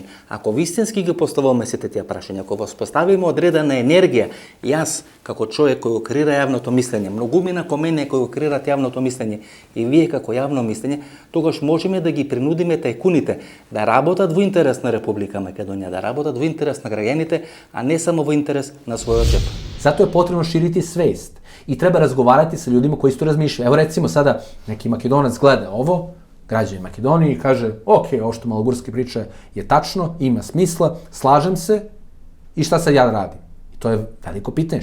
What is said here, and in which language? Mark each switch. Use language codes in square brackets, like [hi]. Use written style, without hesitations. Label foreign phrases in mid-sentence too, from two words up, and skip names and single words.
[mk] Ако вистински ги поставуваме сите тие прашања, ако воспоставиме одредена енергија, јас како човек кој го креира јавното мислење, многумина ко мене кои го креират јавното мислење и вие како јавно мислење, тогаш можеме да ги принудиме тајкуните да работат во интерес на Република Македонија, да работат во интерес на граѓаните, а не само во интерес на својот џеп. [sr] Zato je potrebno širiti svest i treba razgovarati sa ljudima koji isto razmišljaju. Evo recimo sada neki Makedonac gleda ovo, građanin Makedonije i kaže: ok, ovo što Malogurski priča je tačno, ima smisla, slažem se i šta sad ja radim? To je veliko pitanje.